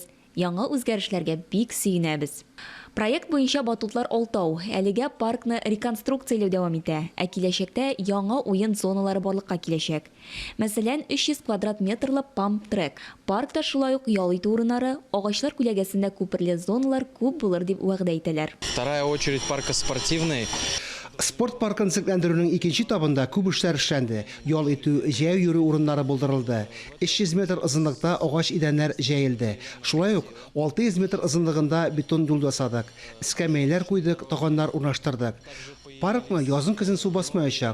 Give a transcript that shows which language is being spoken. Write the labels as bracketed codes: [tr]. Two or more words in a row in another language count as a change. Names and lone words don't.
[tt] Яңа үзгәрешләргә бик сөенәбез. Проект буенча батутлар алтау, әлегә паркны реконструкцияләү дәвам итә, ә киләчәктә яңа уен зоналары барлыкка киләчәк. Мәсәлән, 300 квадрат метрлы памп-трек. Паркта шулай ук ял итү урыннары, агачлар күләгәсендә күперле зоналар күп булыр дип вәгъдә итәләр. [ru] Вторая очередь парка спортивный. [tt] Спорт паркын төзекләндерүнең икенче этабында күп эшләр эшләнде. Ял итү, җәяү йөрү урыннары булдырылды. 300 метр озынлыкта агач идәннәр җәелде. Шулай ук 600 метр озынлыгында бетон юл ясадык. Эскәмәйләр куйдык, таганнар урнаштырдык. Паркны язын-көзен су басмаячак.